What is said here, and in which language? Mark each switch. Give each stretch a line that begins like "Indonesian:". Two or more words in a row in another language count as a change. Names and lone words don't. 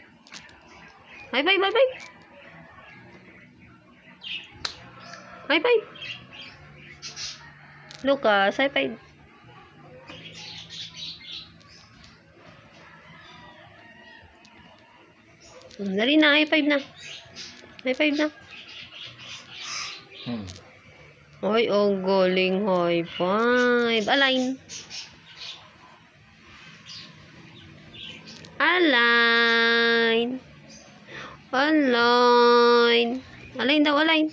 English: High five, high five. High five. Lucas, high five.
Filipino: Dali na,
English: high five na. High five na.
Filipino: Ay, ang galing
English: high five. Align. Align. Align. Align daw, align.